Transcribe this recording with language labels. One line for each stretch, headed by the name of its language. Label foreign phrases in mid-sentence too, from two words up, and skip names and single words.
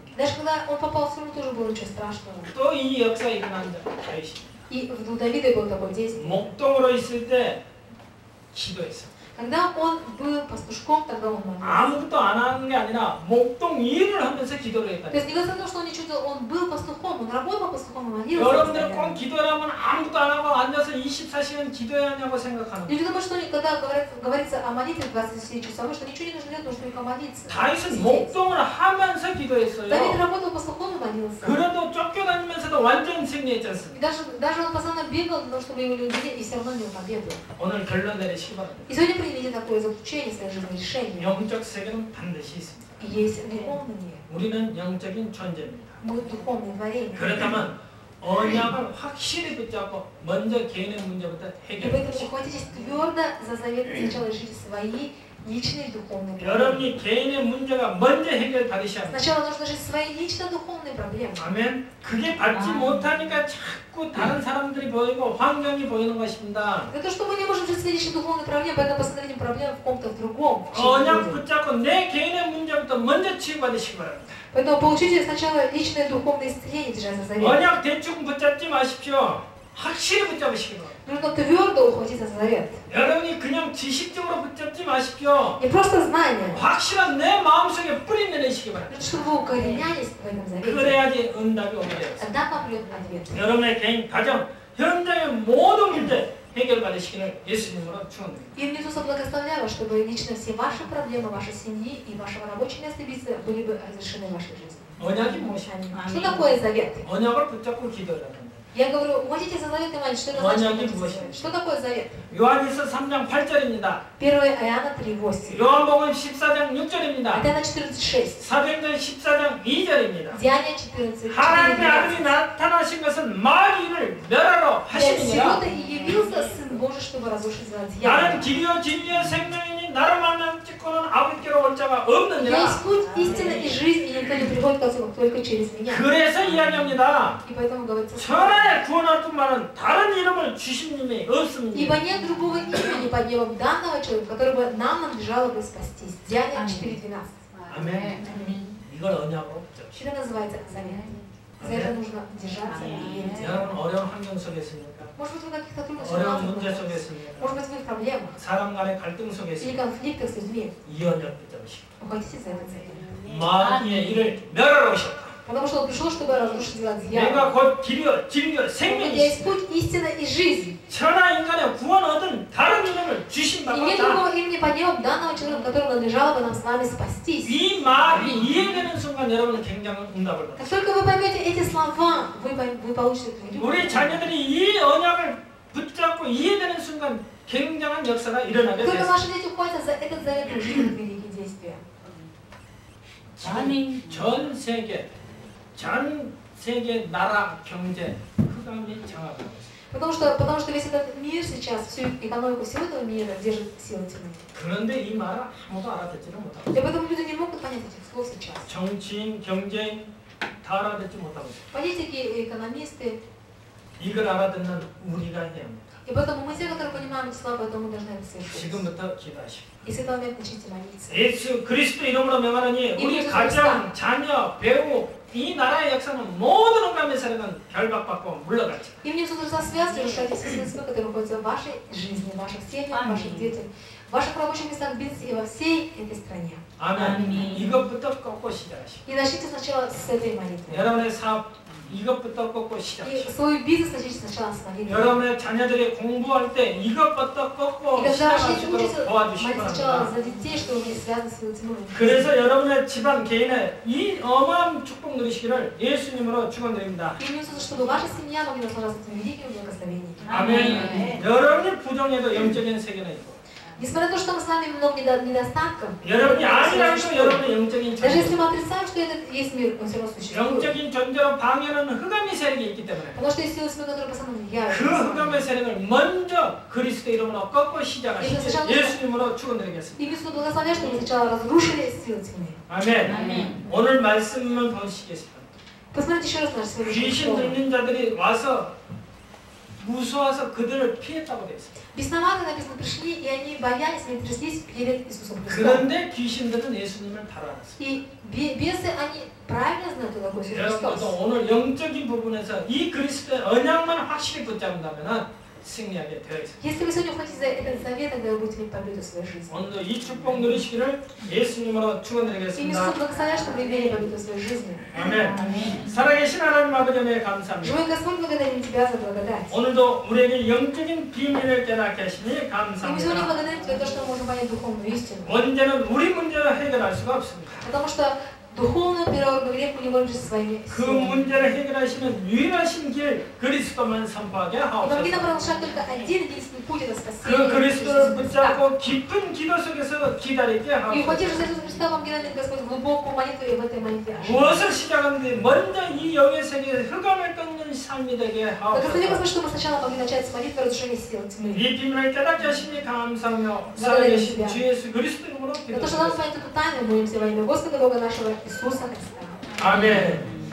Russian: Даже когда он попал в тюрьму, тоже было ничего страшного.
Korean: 또 이 역사에 일어난 자 있습니다.
Russian: И у Давида было такое действие.
Korean: 목동으로 있을 때 기도했어.
Russian: Когда он был пастушком, тогда он молился.
Korean: 아무것도 안 하는 게 아니라 목동 일을 하면서 기도를 했다.
Russian: То есть не говорится о том, что он ничего делал, он был пастухом, он работал пастухом и молился.
Korean: 여러분들 꼭 기도를 하면 아무것도 안 하고 앉아서 24시간 기도해야 하냐고 생각하는 거예요.
Russian: Люди думают, что когда говорится о молитве 24 часовой, что ничего не нужно делать, нужно только молиться.
Korean: 다윗은 목동을 하면서 기도했어요.
Russian: Давид работал пастухом и молился.
Korean: 그래도 쫓겨다니면서도 완전 승리했지
Russian: И
Korean: 않습니까?
Russian: даже он постоянно бегал для того, чтобы его люди видели, и все равно не победу.
Korean: 오늘 결론 내리시기 바랍니다.
Russian: И сегодня примите такое заключение своей жизни, решение.
Korean: 영적 세계는 반드시 있습니다.
Russian: И есть духовный мир.
Korean: 우리는 영적인 존재입니다.
Russian: Мы духовные творения.
Korean: 그렇다면 언약을 확실히 붙잡고 먼저 개인의 문제부터
Russian: И
Korean: 해결해
Russian: поэтому
Korean: 보십시오.
Russian: ухватитесь твердо за завет, сначала решите свои личные духовные проблемы.
Korean: 여러분이 개인의 문제가 먼저 해결받으셔야 합니다. Сначала нужно решить свои лично духовные проблемы. 아멘. 그게 받지 못하니까 자꾸 다른 사람들이 보이고 환경이 보이는 것입니다.
Russian: Это то, что мы не можем решить свои личные духовные проблемы, поэтому посмотрите проблемы в ком-то в другом. в чьей-то
Korean: 언약
Russian: жизни.
Korean: 붙잡고 내 개인의 문제부터 먼저 치유받으시기 바랍니다.
Russian: Поэтому получите сначала личное духовное исцеление, держась за завет.
Korean: 언약 대충 붙잡지 마십시오. 확실히 붙잡으시기 바랍니다.
Russian: Нужно твердо ухватиться за завет.
Korean: 여러분이 그냥 지식적으로 붙잡지 마십시오.
Russian: Не просто знание.
Korean: 확실한 내 마음속에 뿌리 내리시기 바랍니다.
Russian: Нужно, чтобы вы укоренялись в этом завете.
Korean: 그래야지 응답이 오게 돼요.
Russian: Тогда вам придет ответ.
Korean: 여러분의 개인, 가정, 현장의 모든 문제 해결받으시기를 예수님으로 축원드립니다.
Russian: И Иисуса благословляю вас, чтобы лично все ваши проблемы, вашей семьи и вашего рабочего места бизнеса были бы разрешены в вашей жизни.
Korean: 언약이 무엇입니까?
Russian: Что такое завет?
Korean: 언약을 붙잡고 기도를 한다.
Russian: Я говорю, хотите за завет понимать, что это значит? Что такое завет?
Korean: 요한일서 3장 8절입니다.
Russian: 1 Иоанна 3:8.
Korean: 요한복음 14장 6절입니다.
Russian: Иоанна 14:6.
Korean: 사도행전 14장 2절입니다.
Russian: Деяния 14.
Korean: 하나님의 아들이 나타나신 것은 마귀를 멸하러 하심이니라.
Russian: Сегодня и явился Сын Божий, чтобы разрушить
Korean: 나는
Russian: дьявола.
Korean: 길이요 진리요 생명이니 나를 만나 찍고는 아버지께로 올 자가
Russian: Я
Korean: 없느니라.
Russian: есть путь, истина и жизнь, и никто не приходит к Отцу только через меня.
Korean: 그래서 이야기합니다.
Russian: И поэтому говорится,
Korean: 천하에 구원할 뿐만은 다른 이름을 주신 님이 없습니다.
Russian: ибо нет другого имени под небом данного человека, который бы нам надлежало бы спастись. Деяния 4:12.
Korean: 아멘. 이걸 언약으로 붙잡으시오.
Russian: Это называется завет. За это нужно держаться и верить.
Korean: 여러분 어려운 환경 속에 있습니까?
Russian: Может быть, вы в каких-то трудных
Korean: 어려운
Russian: ситуациях
Korean: 문제 속에
Russian: находитесь.
Korean: 있습니까?
Russian: Может быть, вы в проблемах
Korean: 사람 간의 갈등 속에
Russian: или
Korean: 있습니까?
Russian: конфликтах с людьми.
Korean: 이 언약 붙잡으시오.
Russian: Ухватите за этот завет.
Korean: 마귀의 일을 멸하러 오셨다.
Russian: Потому что он пришел, чтобы разрушить дела дьявола.
Korean: 내가 곧 길이요 진리요
Russian: У меня
Korean: 생명이시오.
Russian: есть путь, истина и жизнь.
Korean: 천하 인간의 구원 얻은 다른 이름을 주신
Russian: И
Korean: 바가
Russian: нет
Korean: 없다.
Russian: другого имени под небом данного человека, которому надлежало бы нам с вами спастись.
Korean: 이 말이 이해되는 순간 여러분은 굉장한 응답을 받아요.
Russian: Как только вы поймете эти слова, вы получите это.
Korean: 우리 자녀들이 이 언약을 붙잡고 이해되는 순간 굉장한 역사가 일어나게
Russian: Только
Korean: 됐어요.
Russian: наши дети уходят за этот завет и ждут великие действия.
Korean: 전 세계 나라 경제 흑암이 장악하고 있어요.
Russian: Потому что весь этот мир сейчас, всю экономику всего этого мира держит сила тьмы.
Korean: 그런데 이 말을 아무도 알아듣지는 못하고
Russian: И поэтому люди не могут понять этих слов сейчас.
Korean: 정치인, 경제인 다 알아듣지 못하고 있어요.
Russian: Политики, экономисты.
Korean: 이걸 알아듣는 우리가 해야 합니다.
Russian: И поэтому мы те, которые понимаем эти слова, поэтому мы должны это совершить.
Korean: 지금부터 기도하시오.
Russian: И с этого момента начните молиться.
Korean: 예수 그리스도 이름으로 명하노니 우리 가정, 자녀, 배우 이 나라의 역사는 모든 흑암의 세력은 결박받고 물러갔죠.
Russian: Именем Иисуса Христа связывайте, решайте все судьбы, которые находятся в вашей жизни, в ваших семьях, в ваших детях, в ваших рабочих местах, в бизнесе и во всей этой стране.
Korean: 아멘. 이것부터 꺾고 시작하시오.
Russian: И начните сначала с этой молитвы.
Korean: 여러분의 사업 이것부터 꺾고
Russian: И
Korean: 시작하시오.
Russian: свой бизнес начните сначала с молитвы.
Korean: 여러분의 자녀들이 공부할 때 이것부터 꺾고
Russian: И когда
Korean: 시작할
Russian: начнете
Korean: 수 있도록
Russian: учиться,
Korean: 도와주시기
Russian: молитесь сначала
Korean: 바랍니다.
Russian: за детей, что они связаны с силой тьмы.
Korean: 그래서 여러분의 집안 개인의 이 어마어마한 축복 누리시기를 예수님으로 축원드립니다.
Russian: Именем Иисуса, чтобы ваша семья могла наслаждаться этими великими благословениями.
Korean: 아멘. 여러분이 부정해도 영적인 세계는 있고
Russian: Несмотря на то, что мы с вами много недостатков,
Korean: 여러분이 아니라도 여러분의 영적인
Russian: даже
Korean: 존재
Russian: если мы отрицаем, что этот есть мир, он все равно существует.
Korean: 영적인 존재로 방해하는 흑암의 세력이 있기 때문에
Russian: Потому что есть силы тьмы, которые постоянно
Korean: 그
Russian: влияют.
Korean: 흑암의 세력을 먼저 그리스도 이름으로 꺾고 시작하시길 예수님으로 축원드리겠습니다.
Russian: И Иисус благословляет, чтобы мы сначала разрушили силы тьмы.
Korean: 아멘. 오늘 말씀을 보시겠습니다.
Russian: Посмотрите еще раз наш сегодняшний
Korean: 귀신
Russian: слово.
Korean: 들린 자들이 와서 무서워서 그들을 피했다고 되어 있습니다.
Russian: Бесноватые написано пришли, и они боялись, они тряслись перед Иисусом Христом.
Korean: 그런데 귀신들은 예수님을 바로 알았어요.
Russian: И бесы, они правильно знают, кто такой Иисус
Korean: 여러분도
Russian: Христос.
Korean: 오늘 영적인 부분에서 이 그리스도의 언약만 확실히 붙잡는다면 승리하게 되어 있습니다.
Russian: Если вы сегодня хотите за этот завет, тогда вы будете иметь победу в своей жизни.
Korean: 오늘도 이 축복 누리시기를 예수님으로
Russian: И
Korean: 축원드리겠습니다.
Russian: Иисус благословляет, чтобы вы имели победу в своей жизни.
Korean: 아멘. 살아계신 하나님 아버지 은혜에 감사합니다.
Russian: Живой Господь, благодарим Тебя за благодать.
Korean: 오늘도 우리에게 영적인 비밀을 깨닫게 하시니
Russian: И мы сегодня
Korean: 감사합니다.
Russian: благодарим Тебя за то, что мы можем понять духовную истину.
Korean: 언제는 우리 문제를 해결할 수가 없습니다.
Russian: Потому что духовную преодоление мы не можем решить своими
Korean: 그
Russian: силами.
Korean: 문제를 해결하시는 유일하신 길 그리스도만 선포하게
Russian: И помоги нам
Korean: 하옵소서.
Russian: продолжать только один единственный путь, это
Korean: 그
Russian: спасение.
Korean: 그리스도를 붙잡고 깊은 기도 속에서 기다리게
Russian: И ухватив
Korean: 하옵소서.
Russian: за Иисуса Христа, помоги нам, Господь, глубокую молитву и в этой молитве ожидать.
Korean: 무엇을 시작하는데 먼저 이 영의 세계에 흑암을 꺾는 삶이 되게
Russian: Благослови,
Korean: 하옵소서.
Russian: Господь, чтобы мы сначала могли начать с молитвы разрушения сил тьмы.
Korean: 이 비밀을 깨닫게 하시니 감사하며 살아계신 주 예수 그리스도 이름으로
Russian: За то, что нам
Korean: 기도드립니다.
Russian: понять эту тайну, молимся во имя Господа Бога нашего Иисуса Христа.
Korean: 아멘.